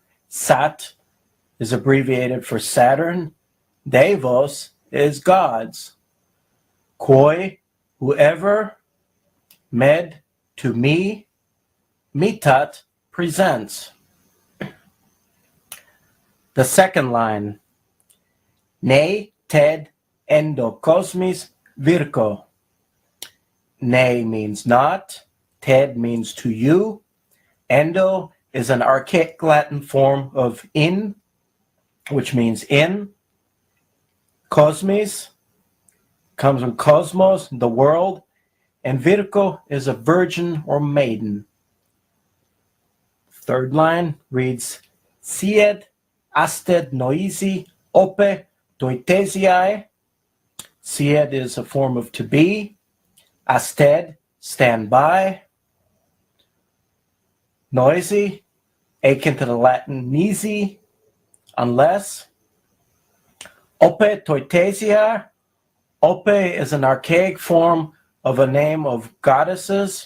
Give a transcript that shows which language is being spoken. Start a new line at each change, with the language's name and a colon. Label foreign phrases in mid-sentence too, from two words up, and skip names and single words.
English: Sat is abbreviated for Saturn. Devos is gods. Koi, whoever. Med, to me. Mitat, presents. The second line.
Latin: Ne ted endokosmis virko.
English: Ne means not. Ted means to you. Endo is an archaic Latin form of in, which means in. Cosmis comes from cosmos, the world, and Virgo is a virgin or maiden. Third line reads,
Latin: Sied asted noisi ope doitesiae.
English: Sied is a form of to be. Asted, stand by. Noisy, akin to the Latin nisi, unless.
Latin: Ope toitesia.
English: Ope is an archaic form of a name of goddesses.